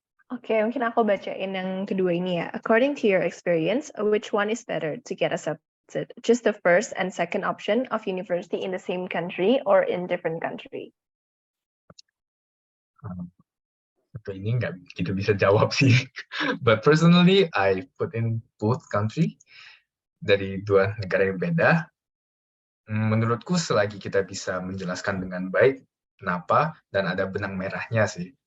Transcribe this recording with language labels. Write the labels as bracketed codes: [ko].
[id] Oke, mungkin aku bacain yang kedua ini ya. [en] According to your experience, which one is better to get accepted? Just the first and second option of university in the same country or in different country? [id] Untuk ini nggak gitu bisa jawab sih. [en] But personally, I put in both country [id] dari dua negara yang beda. Menurutku selagi kita bisa menjelaskan dengan baik kenapa dan ada benang merahnya sih.